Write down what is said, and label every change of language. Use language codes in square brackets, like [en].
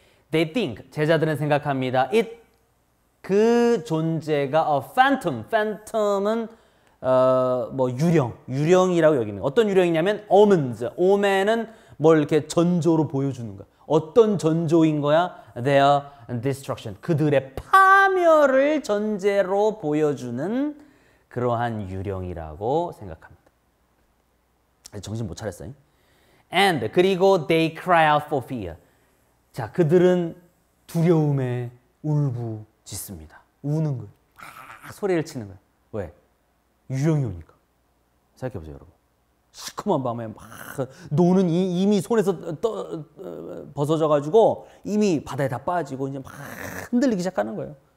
[en] They think, [ko] 제자들은 생각합니다. It, 그 존재가 a phantom, phantom은 뭐 유령이라고 여기는 어떤 유령이냐면 omens, omen은 뭘 이렇게 전조로 보여주는 거야. 어떤 전조인 거야? [en] Their destruction, [ko] 그들의 파멸을 전제로 보여주는 그러한 유령이라고 생각합니다. 정신 못 차렸어요. [en] And, [ko] 그리고 [en] they cry out for fear. [ko] 자, 그들은 두려움에 울부짖습니다. 우는 거예요. 소리를 치는 거예요. 왜? 유령이 오니까. 생각해보세요, 여러분. 시커먼 밤에 막 노는 이미 손에서 벗어져가지고 이미 바다에 다 빠지고 이제 막 흔들리기 시작하는 거예요.